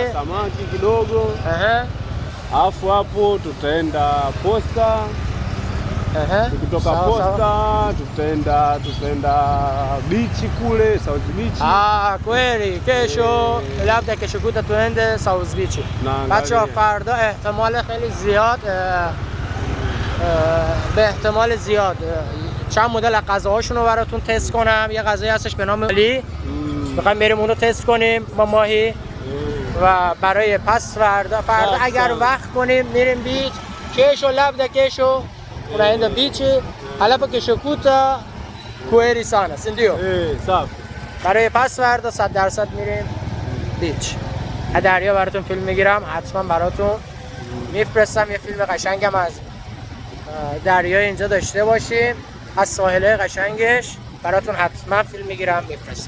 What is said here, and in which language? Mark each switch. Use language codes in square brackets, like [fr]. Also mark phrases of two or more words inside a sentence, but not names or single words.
[sw] kidogo. Alafu hapo tutaenda Posta. Tukitoka Posta tutaenda beach kule South Beach. kweli kesho labda kesho kuta tuende South Beach. [fa] بچه‌ها فردا احتمال خیلی زیاد به احتمال زیاد چند مدل غذاهاشون رو براتون تست کنم. یه غذایی هستش به نام علی، میخوایم بریم اون رو تست کنیم با ماهی و برای پس فردا اگر وقت کنیم میریم بیچ. [sw] kesho labda kesho unaenda beach halafu kesho kuta kweli sana, si ndio? safi. [fa] برای پس فردا 100% میریم بیچ. دریا براتون فیلم میگیرم، حتما براتون میفرستم. یه فیلم قشنگم از دریا اینجا داشته باشیم، از ساحل قشنگش براتون حتما فیلم میگیرم میفرستم.